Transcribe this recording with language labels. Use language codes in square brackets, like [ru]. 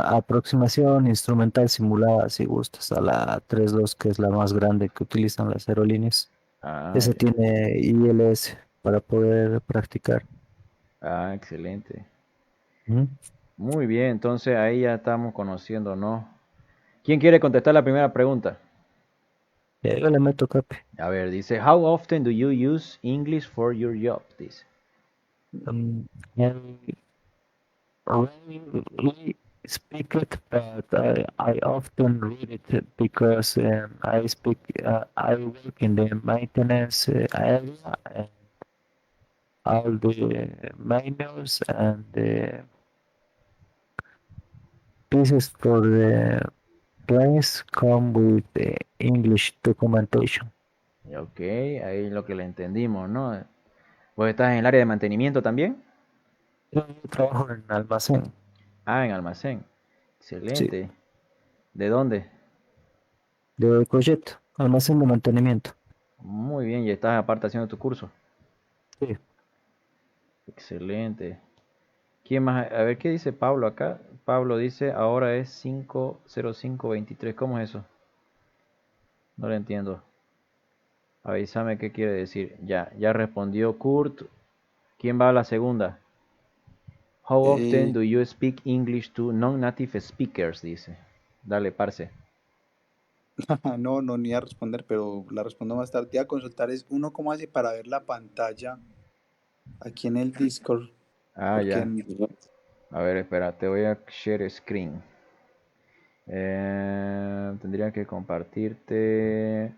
[es] Aproximación instrumental simulada, si gustas, a la 3.2, que es la más grande que utilizan las aerolíneas. Ah, Esa ya. tiene ILS para poder practicar. Ah, excelente. Ujú. Muy bien, entonces ahí ya estamos conociendo, ¿no? ¿Quién quiere contestar la primera pregunta? Yo le meto cape. A ver, dice, [en] How often do you use English for your job? [es] Dice. [en] I rarely speak it, but I often read it because I work in the maintenance area, and all the menus and the pieces for the planes come with the English documentation. [es] Ok, ahí lo que le entendimos, ¿no? ¿Vos estás en el área de mantenimiento también? Yo trabajo en almacén. Ah, en almacén. Sí, Excelente. ¿De dónde? de proyecto, almacén de mantenimiento. Muy bien, y estás aparte haciendo tu curso. Sí. Excelente. ¿Quién más? A ver, ¿qué dice Pablo acá? Pablo dice, ahora es 50523. ¿Cómo es eso? No lo entiendo. Avísame qué quiere decir. Ya respondió Kurt. ¿Quién va a la segunda? [en] How often do you speak English to non-native speakers? [es] Dice. Dale, parce. no, ni a responder, pero la respondo más tarde. Te iba a consultar es uno cómo hace para ver la pantalla aquí en el Discord, Ah, porque ya. A ver, espera, te voy a [en] share screen. [es] Tendría que compartirte.